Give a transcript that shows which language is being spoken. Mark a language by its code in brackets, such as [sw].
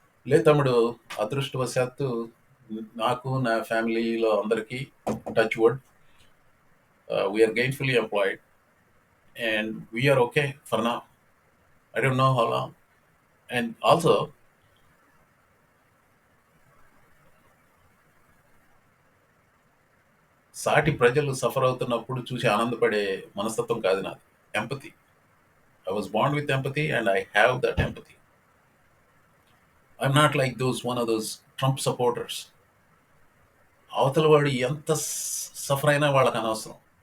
[te] లేదు తమ్ముడు, అదృష్టవశాత్తు నాకు నా ఫ్యామిలీలో అందరికీ [en] Touch wood we are gainfully employed and we are okay for now. I don't know how long. [te] And also సాటి ప్రజలు సఫర్ అవుతున్నప్పుడు చూసి ఆనందపడే మనస్తత్వం కాదు నాది. [en] Empathy. I was born with empathy and I have that empathy. I'm not like one of those Trump supporters. [te] అవతల వాడు ఎంత సఫర్ అయినా వాళ్ళకి అనవసరం.